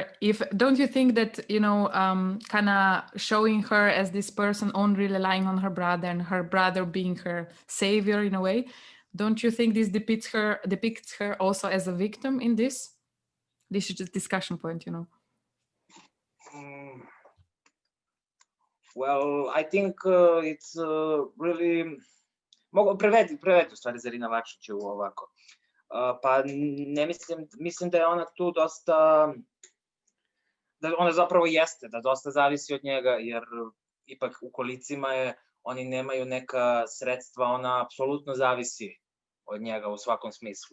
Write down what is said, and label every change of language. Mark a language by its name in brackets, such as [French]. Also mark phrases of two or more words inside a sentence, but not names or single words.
[English] Don't you think that, you know, kind of showing her as this person only relying on her brother and her brother being her savior in a way, don't you think this depicts her also as a victim in this? This is just discussion point, you know. Well, I think it's really... [Serbian] Prevedi u stvari za Irina Vakšiću ovako. Pa ne mislim da je ona tu dosta... Da ona zapravo jeste, da dosta zavisi od njega, jer ipak u kolicima je, oni nemaju neka sredstva, ona apsolutno zavisi od njega u svakom smislu.